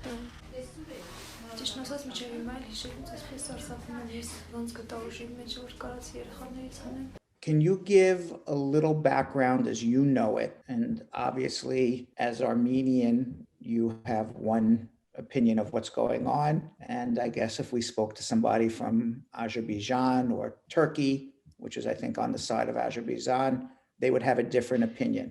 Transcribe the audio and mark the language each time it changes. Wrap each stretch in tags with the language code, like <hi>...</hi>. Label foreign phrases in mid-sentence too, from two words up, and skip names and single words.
<hy>Ճիշտ ասած միջև հիմա էլ հիշելուց այսպես արսափում եմ ես ոնց գտա ուժի մեջ որ կարած երեխաներից հանեմ։</hy> <en>Can you give a little background as you know it? And obviously, as Armenian, you have one opinion of what's going on. And I guess if we spoke to somebody from Azerbaijan or Turkey, which is, I think, on the side of Azerbaijan, they would have a different opinion.</en>